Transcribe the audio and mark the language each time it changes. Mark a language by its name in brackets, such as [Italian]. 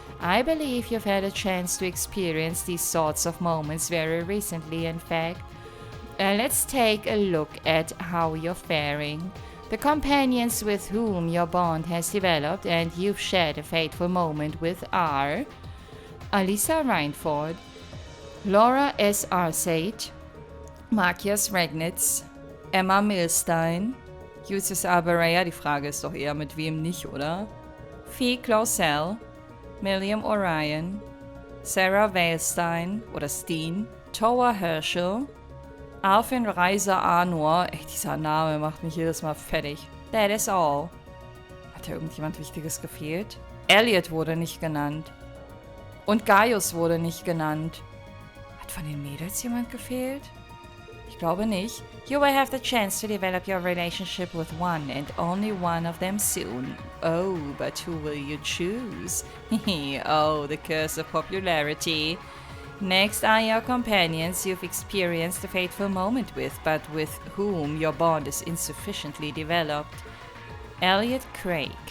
[English] I believe you've had a chance to experience these sorts of moments very recently, in fact. Let's take a look at how you're faring. The companions with whom your bond has developed and you've shared a fateful moment with are Alisa Reinford, Laura S. [German] Arsate, Markias Regnitz, Emma Milstein, Justus Arberea, die Frage ist doch eher mit wem nicht, oder? Fee Clausel, Milliam Orion, Sarah Weilstein oder Steen, Toa Herschel, Alvin Reiser Anor, echt dieser Name macht mich jedes Mal fertig. [English] That is all. [German] Hat da irgendjemand Wichtiges gefehlt? Elliot wurde nicht genannt. Und Gaius wurde nicht genannt. Hat von den Mädels jemand gefehlt? Ich glaube nicht. [English] You will have the chance to develop your relationship with one and only one of them soon. Oh, but who will you choose? Oh, the curse of popularity. Next are your companions you've experienced a fateful moment with, but with whom your bond is insufficiently developed. Elliot Craig.